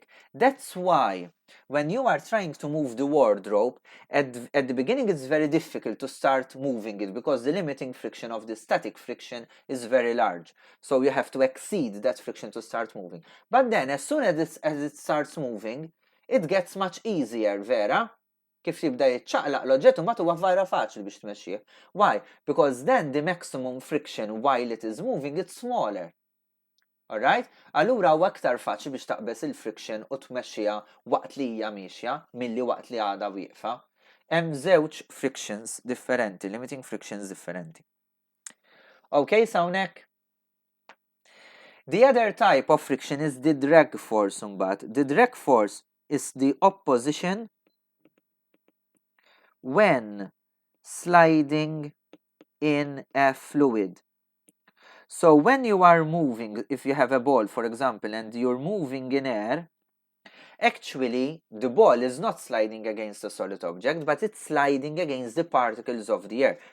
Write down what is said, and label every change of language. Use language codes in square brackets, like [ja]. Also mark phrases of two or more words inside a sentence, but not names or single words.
[en] That's why when you are trying to move the wardrobe, at the beginning it's very difficult to start moving it because the limiting friction of the static friction is very large. So you have to exceed that friction to start moving. But then as soon as it starts moving, it gets much easier, [mt] vera? Kif jibda jitċaqlaq l-oġġett u mbagħad huwa vera faċli biex tmexxih. [en] Why? Because then the maximum friction while it is moving it's smaller. Alright? [mt] Allura huwa aktar faċli biex taqbes il-friction u tmexxiha waqt li hija mixja milli waqt li għadha wieqfa. Hemm żewġ frictions differenti, limiting frictions differenti. [en] Okay, so hawnhekk. The other type of friction is the drag force mbagħad. The drag force is the opposition when sliding in a fluid. So when you are moving, if you have a ball, for example, and you're moving in air, actually the ball is not sliding against a solid object, but it's sliding against the particles of the air.